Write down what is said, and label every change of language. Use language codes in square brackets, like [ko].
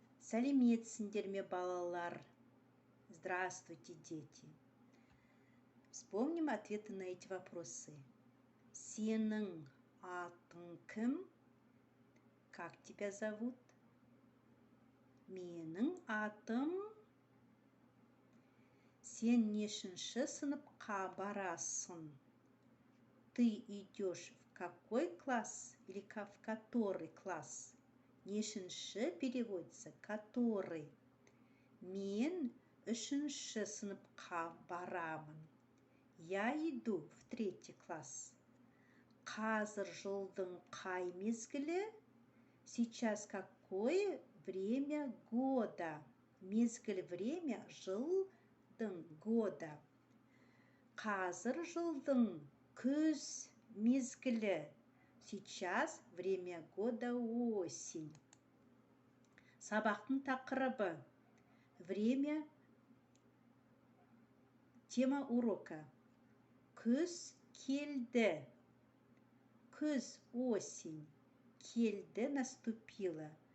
[kk] Сәлеметсіңдер ме, балалар? [ru] Здравствуйте, дети. Вспомним ответы на эти вопросы. [kk] Сенің атың кім? [ru] Как тебя зовут? [kk] Менің атым. Сен нешінші сыныпқа барасың? [ru] Ты идешь в какой класс или в который класс? Нешінші переводится который. [kk] Мен үшінші сыныпқа барамын. [ru] Я иду в 3 класс. [kk] Қазір жылдың қай мезгілі? [ru] Сейчас какое время года? Мезгіль время жылдың года. [kk] Қазір жылдың күз мезгілі. [ru] Сейчас время года осень. [kk] Сабақтың тақырыбы. Время. [ru] Тема урока. [kk] Күз келді. [ru] Күз, осень. Келді, наступила.